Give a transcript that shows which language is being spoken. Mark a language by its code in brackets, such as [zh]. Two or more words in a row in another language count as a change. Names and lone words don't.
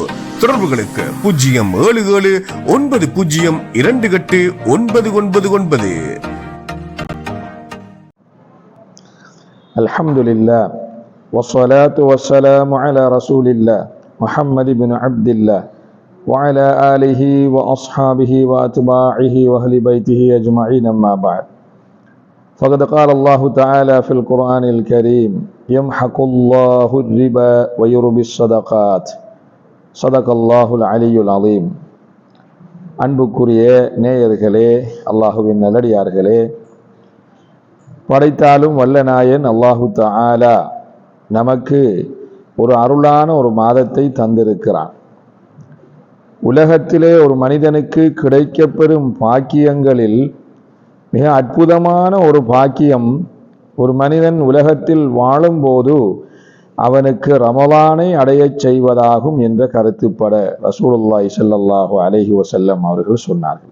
[ta] தொடர்புகளுக்கு 07790289999. [ar] الحمد لله والصلاة والسلام على رسول الله محمد بن عبد الله وعلى آله وأصحابه وأتباعه وأهل بيته أجمعين أما بعد فقد قال الله تعالى في القرآن الكريم يمحق الله الربا ويربي الصدقات صدق الله العلي العظيم. [ta] அன்புக்குரிய நேயர்களே, அல்லாஹுவின் நல்லடியார்களே, படைத்தாலும் வல்ல நாயன் அல்லாஹு தஆலா நமக்கு ஒரு அருளான ஒரு மாதத்தை தந்திருக்கிறான். உலகத்திலே ஒரு மனிதனுக்கு கிடைக்கப்பெறும் பாக்கியங்களில் மிக அற்புதமான ஒரு பாக்கியம், ஒரு மனிதன் உலகத்தில் வாழும்போது அவனுக்கு ரமலானை அடையச் செய்வதாகும் என்ற கருத்துப்பட ரசூலுல்லாஹி ஸல்லல்லாஹு அலைஹி வஸல்லம் அவர்கள் சொன்னார்கள்.